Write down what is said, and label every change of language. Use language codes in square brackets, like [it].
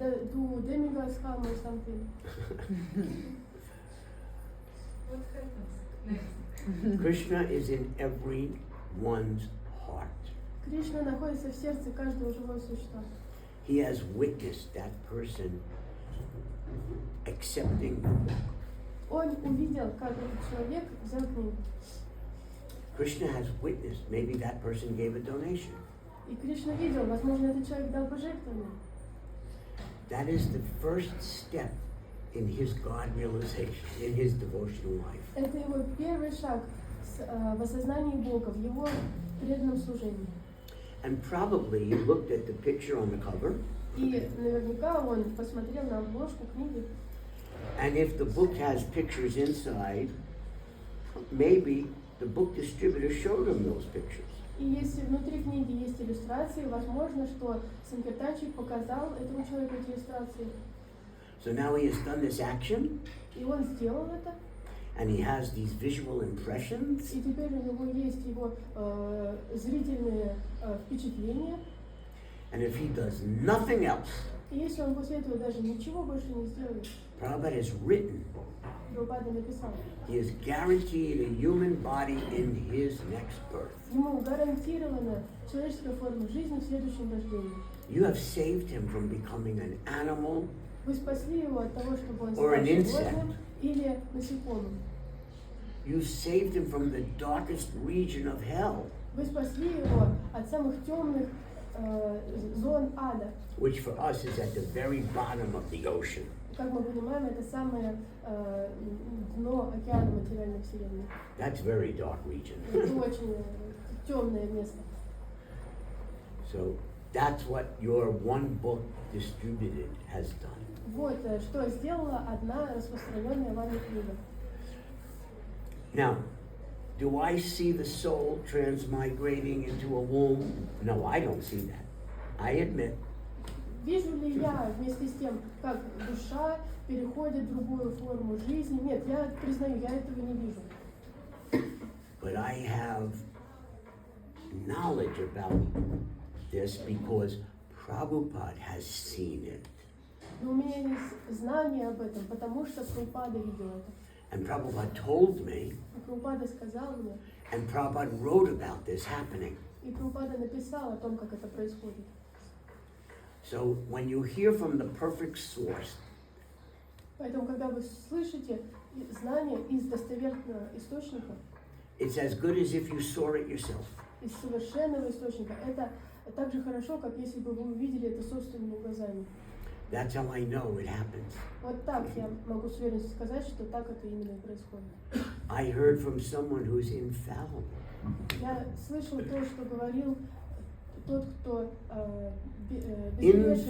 [en] Do demigods come or something? What happens next? Krishna is in everyone's heart. [ru] Кришна находится в сердце каждого живого существа. [en] He has witnessed that person accepting the book. [ru] Он увидел, как этот человек взял книгу. [en] Krishna has witnessed, maybe that person gave a donation. [ru] И Кришна видел, возможно, этот человек дал пожертвование. [en] That is the first step in his God realization, in his devotional life. [ru] Это его первый шаг в осознании Бога, в его преданном служении. [en] And probably he looked at the picture on the cover. [ru] И наверняка он посмотрел на обложку книги. [en] And if the book has pictures inside, maybe the book distributor showed him those pictures. [ru] И если внутри книги есть иллюстрации, возможно, что санкиртанщик показал этому человеку эти иллюстрации. [en] So now he has done this action, [ru] И он сделал это. [en] and he has these visual impressions, [ru] И теперь у него есть его зрительные впечатления. [en] and if he does nothing else, [ru] И если он после этого даже ничего больше не сделает, [en] Prabhupada has written, [ru] Прабхупада написал, [en] he is guaranteed a human body in his next birth. [ru] ему гарантирована человеческая форма жизни в следующем рождении. [en] You have saved him from becoming an animal [ru] Вы спасли его от того, чтобы он [en] or [ru] стал [en] an insect. [ru] животным или насекомым. [en] You saved him from the darkest region of hell, [ru] Вы спасли его от самых темных зон ада. [en] which for us is at the very bottom of the ocean. [ru] Как мы понимаем, это самое дно океана материальной вселенной. [en] That's very dark region. [ru] Это очень темное место. [en] So that's what your one book distributed has done. [ru] Вот что сделала одна распространенная вами книга. [en] Now, do I see the soul transmigrating into a womb? No, I don't see that. I admit. [ru] Вижу ли я вместе с тем, как душа переходит в другую форму жизни? Нет, я признаю, я этого не вижу. [en] But I have knowledge about this because Prabhupada has seen it. [ru] Но у меня есть знание об этом, потому что Прабхупада видел это. [en] And Prabhupada told me, [ru] И Прабхупада сказал мне, [en] and Prabhupada wrote about this happening. [ru] и Прабхупада написал о том, как это происходит. [en] So when you hear from the perfect source, [ru] Поэтому, когда вы слышите знания из достоверного источника, [en] it's as good as if you saw it yourself. [ru] из совершенного источника, это так же хорошо, как если бы вы увидели это собственными глазами. [en] That's how I know it happens. [ru] Вот так я могу с уверенностью сказать, что так это именно и происходит. [en] I heard from someone who's infallible. [ru] Я слышал то, что говорил тот, кто безгрешен.